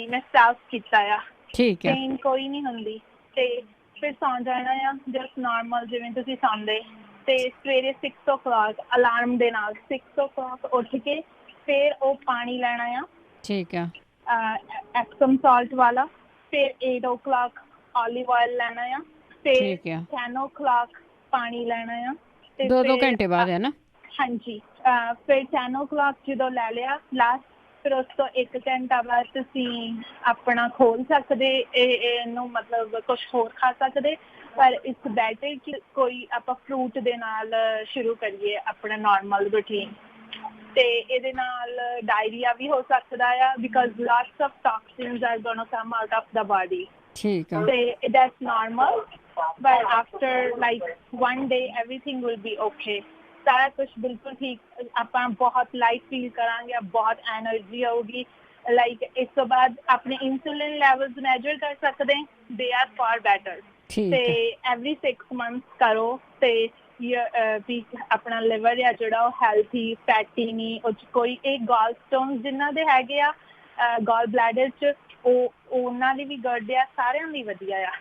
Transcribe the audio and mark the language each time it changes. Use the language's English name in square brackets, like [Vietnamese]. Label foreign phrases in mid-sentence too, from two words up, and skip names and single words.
[Punjabi] ਮੈਂ ਸਟਾਫ ਕੀਤਾ ਆ, ਪੇਨ ਕੋਈ ਨਹੀਂ ਹੁੰਦੀ। ਤੇ ਫਿਰ ਸੌਂ ਜਾਣਾ ਆ [English] just normal [Punjabi] ਜਿਵੇਂ ਤੁਸੀਂ ਸੌਂਦੇ। ਤੇ ਸਵੇਰੇ 6 o'clock ਅਲਾਰਮ ਦੇ ਨਾਲ 6 o'clock ਉੱਠ ਕੇ ਫਿਰ ਉਹ ਪਾਣੀ ਲੈਣਾ ਆ, ਠੀਕ ਆ, [English] Epsom salt [Punjabi] ਵਾਲਾ। ਫਿਰ 8 o'clock [English] olive oil [Punjabi] ਲੈਣਾ ਆ। ਫਿਰ 10 o'clock ਪਾਣੀ ਲੈਣਾ ਆ। 2 ਘੰਟੇ ਬਾਅਦ ਹੈ ਨਾ? ਹਾਂਜੀ। ਫਿਰ 10 o'clock ਜਦੋਂ ਲੈ ਲਿਆ ਲਾਸਟ, ਫਿਰ ਉਸ ਤੋਂ 1 ਘੰਟਾ ਬਾਅਦ ਤੁਸੀਂ ਆਪਣਾ ਖੋਲ ਸਕਦੇ ਇਹਨੂੰ, ਮਤਲਬ ਕੁਛ ਹੋਰ ਖਾ ਸਕਦੇ। ਪਰ [English] it's better [Punjabi] ਕਿ ਕੋਈ ਆਪਾਂ ਫਰੂਟ ਦੇ ਨਾਲ ਸ਼ੁਰੂ ਕਰੀਏ ਆਪਣਾ ਨੋਰਮਲ ਰੂਟੀਨ। ਤੇ ਇਹਦੇ ਨਾਲ ਡਾਇਰੀਆ ਵੀ ਹੋ ਸਕਦਾ ਆ [English] because lots of toxins are gonna come out of the body. [Punjabi] ਠੀਕ ਆ। ਤੇ [English] that's normal, but after like 1 day everything will be okay। [Punjabi] ਸਾਰਾ ਕੁਛ ਬਿਲਕੁਲ ਠੀਕ, ਆਪਾਂ ਬਹੁਤ [English] light feel [Punjabi] ਕਰਾਂਗੇ, ਬਹੁਤ ਐਨਰਜੀ ਆਊਗੀ। ਲਾਈਕ ਇਸ ਤੋਂ ਬਾਅਦ ਆਪਣੇ [English] insulin levels [Punjabi] ਮੈਜਰ ਕਰ ਸਕਦੇ, [English] they are far better. [Punjabi] ਤੇ [English] every 6 months [Punjabi] ਕਰੋ ਤੇ ਵੀ ਆਪਣਾ ਲਿਵਰ ਆ ਜਿਹੜਾ ਉਹ [English] healthy fatty [Punjabi] ਨਹੀਂ, ਉਹ 'ਚ ਕੋਈ ਇਹ [English] gall stone [Punjabi] ਜਿਨ੍ਹਾਂ ਦੇ ਹੈਗੇ ਆ [English] gall bladder [Punjabi] 'ਚ ਉਹ ਉਹਨਾਂ ਦੀ ਵੀ ਗੁੱਡ ਆ, ਸਾਰਿਆਂ ਦੀ ਵਧੀਆ ਆ।